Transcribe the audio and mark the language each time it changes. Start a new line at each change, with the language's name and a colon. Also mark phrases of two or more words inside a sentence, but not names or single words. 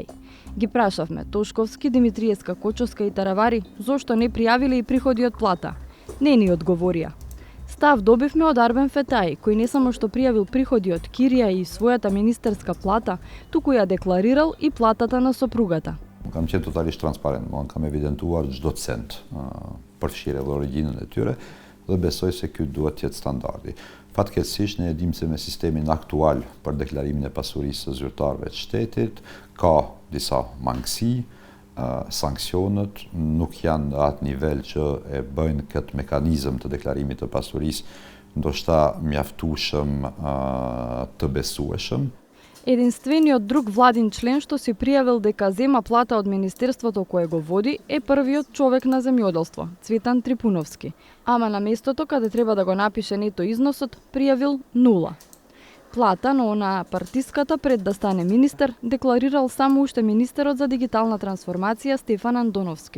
Macedonian: Ги прашавме Тошковски, Димитриевска-Кочовска и Таравари зошто не пријавиле и приходи од плата. Не ни одговорија. Став добивме од Арбен Фетај, кој не само што пријавил приходи од кирија и својата министерска плата, туку ја декларирал и платата на сопругата.
Albanian: Kam qenë totalisht transparent, kam evidentuar çdo cent përfshirë dhe origjinën e tyre dhe besoj se ky duhet të jetë standardi. Fatkeqësisht ne e dimë se me sistemin aktual për deklarimin e pasurisë së zyrtarëve të shtetit ka disa mangësi, sanksionet nuk janë në atë nivel që e bëjnë këtë mekanizëm të deklarimit të pasurisë ndoshta mjaftueshëm të besueshëm.
Macedonian: Единствениот друг владин член што си пријавил дека зема плата од министерството кое го води е првиот човек на земјоделство, Цветан Трипуновски. Ама на местото каде треба да го напише нето износот, пријавил 0. Плата, но на партиската пред да стане министер, декларирал само уште министерот за дигитална трансформација Стефан Андоновски.